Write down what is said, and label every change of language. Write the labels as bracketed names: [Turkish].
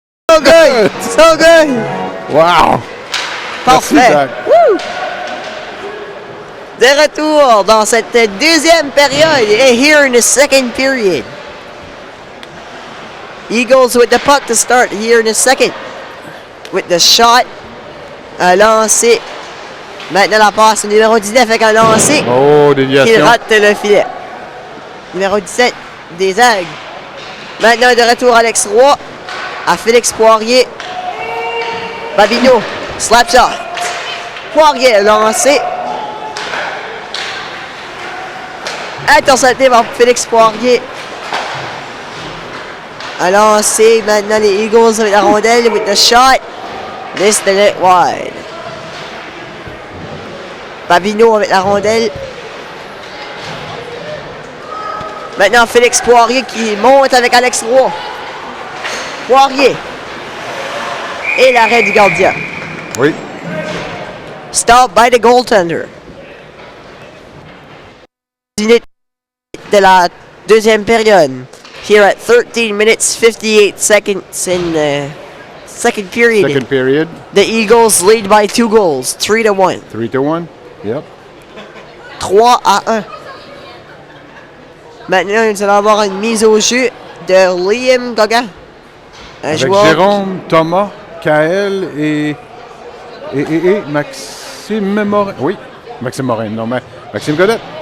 [English] So good! So good! [French] Wow! Merci, Parfait! Zach. Woo! De retour dans cette deuxième période et [English] here in the second period. Eagles with the puck to start here in the second. With the shot. [French] Un lancé. Maintenant la passe au numéro 19 avec un lancé. Oh, Qu'il déviation. rate le filet. Numéro 17 des Zags. Maintenant de retour Alex Roy. À Félix Poirier. Babino. Slap shot. Poirier lancé. Intercepté par Félix Poirier. A lancé maintenant les Eagles avec la rondelle [English] with the shot. This the net wide. [French] Babino avec la rondelle. Maintenant Félix Poirier qui monte avec Alex Roy. Poirier. Et l'arrêt du gardien. Oui. [English] Stop by the goaltender. [French] Minute de la deuxième période. [English] here at 13 minutes 58 seconds in the second period. Second period. The Eagles lead by 2 goals, 3-1. 3-1. Yep. 3-1. [French] Maintenant, nous allons avoir une mise au jeu de Liam Gauguin. Un Avec joueur Jérôme, Thomas, Kael et Maxime Morin. Oui, Maxime Morin. Non, mais Maxime Godette.